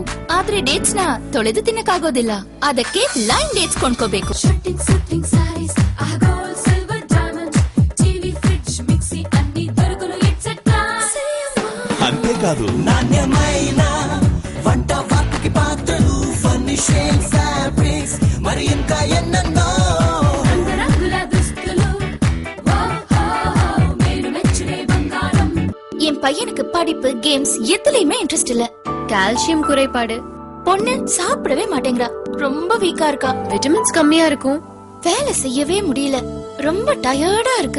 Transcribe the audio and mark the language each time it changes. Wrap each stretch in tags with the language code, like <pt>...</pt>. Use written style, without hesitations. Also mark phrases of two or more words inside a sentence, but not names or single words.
<kn>ಆದ್ರೆ ಡೇಟ್ಸ್ ನ ತೊಳೆದು ತಿನ್ನಕ್ಕಾಗೋದಿಲ್ಲ. ಅದಕ್ಕೆ</kn> <en>line dates</en> <kn>ಕೊಂಡ್ಕೋಬೇಕು.</kn> <te>అంతేకాదు నాణ్యమైన వంట వాటికి పాత్రలు, ఫర్నిషింగ్, ఫ్యాబ్రిక్స్, మరి ఇంకా ఎన్నెన్నో</te> <ta>என் பையனுக்கு படிப்பு, கேம்ஸ் எதுலயுமே இன்ட்ரெஸ்ட் இல்ல. கால்சியம் குறைபாடு. பொண்ணு சாப்பிடவே மாட்டேங்கிறா, ரொம்ப வீக்கா இருக்கா. விட்டமின்ஸ் கம்மியா இருக்கும். வேலை செய்யவே முடியல, ரொம்ப டயர்டா இருக்கு.</ta>